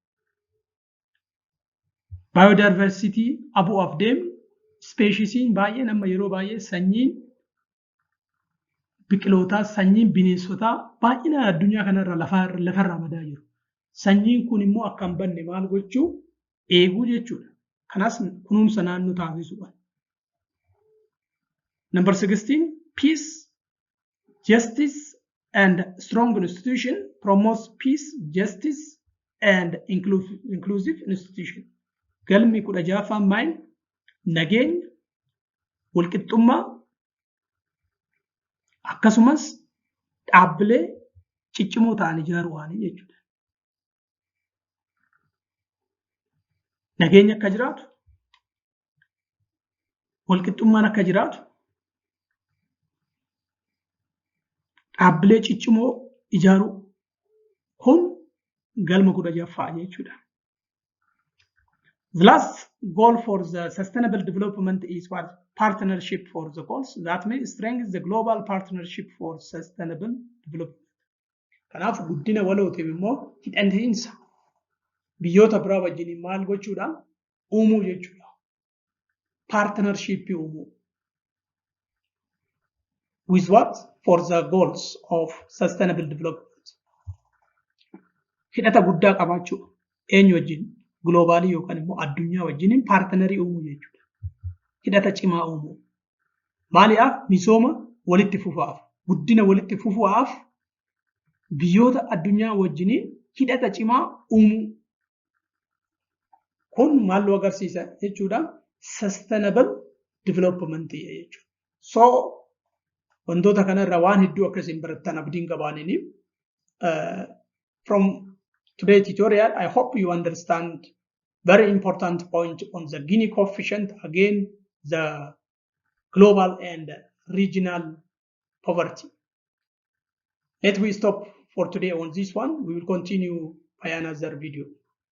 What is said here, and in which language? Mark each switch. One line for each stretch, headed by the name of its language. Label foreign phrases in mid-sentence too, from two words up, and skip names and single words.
Oromo: Biodiversity abu'aaf deemu species baay'een amma yeroo baay'ee sanyiin biqilootaa sanyiin bineensotaa baay'ina addunyaa kanarra lafarraa madaa jiru. Sanyiin kun immoo akka hin banne maal gochuu eeguu jechuudha. Kanas kunuunsa naannoo taasisuudha.
English: Number 16, peace, justice, and strong institution promotes peace, justice, and inclusive institution.
Oromo: Galmi 16ffaan maal? Nageenya, walqixxummaa, akkasumas dhaabbilee ciccimoo ta'an ijaaruudhaani jechuudha. Nageenya akka jiraatu, walqixxummaan akka jiraatu, dhaabbilee ciccimoo ijaaruu kun galma 16ffaa jechuudha.
English: The last goal for the sustainable development is what? Partnership for the goals. That means strengthen the global partnership for sustainable development.
Oromo: Kanaaf guddina walootiif immoo hidhantiinsa biyyoota biraa wajjin maal gochuudhaan uumuu jechuudha. Partnership uumuu.
English: With what? For the goals of sustainable development.
Oromo: Hidhata guddaa qabaachuu eenyu wajjin? Globaalii yookaan immoo addunyaa wajjin paartinarii uumuu jechuudha. Hidhata cimaa uumuu. Maaliif? Misooma walitti fufuudhaaf, guddina walitti fufuudhaaf biyyoota addunyaa wajjin hidhata cimaa uumuu. Kun maal nu agarsiisa jechuudha?
English: Sustainable development jechuudha. So
Oromo: wantoota kanarra waan hedduu akkasiin barattan abdiin qabaaniniif
English: from today's tutorial, I hope you understand very important point on the Gini coefficient, again, the global and regional poverty. Let me stop for today on this one. We will continue by another video.